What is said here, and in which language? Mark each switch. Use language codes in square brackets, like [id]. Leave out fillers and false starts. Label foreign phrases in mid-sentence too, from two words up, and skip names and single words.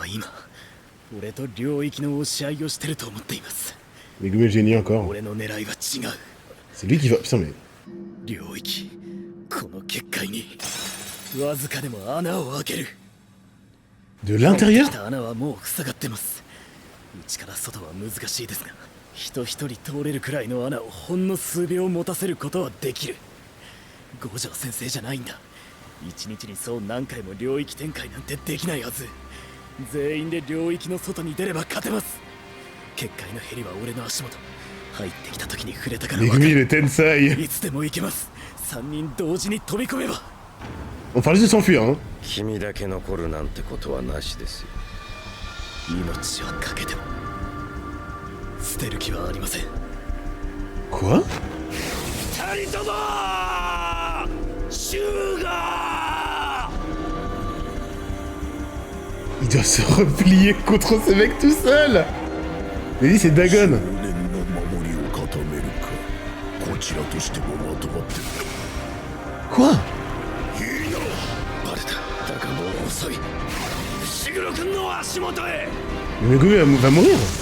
[fr] Les goûts génie encore. C'est lui qui va... Putain mais... De l'intérieur? [ja] 人一人通れるくらいの穴をほんの数秒持たせることはできる。五条先生じゃないんだ。一日にそう何回も領域展開なんてできないはず。全員で領域の外に出れば勝てます。結界のヘリは俺の足元。入ってきた時に触れたから分かる。いつでも行けます。三人同時に飛び込めば。 [fr] On parle juste de s'enfuir, hein. [ja] 君だけ残るなんてことはなしですよ。命をかけても。捨てる気はありません。 [fr] Quoi? [ja] 二人とも集合 [fr] Il doit se replier contre ce mec tout seul. Mais lui c'est Dagon. Quoi? Le gars va mourir.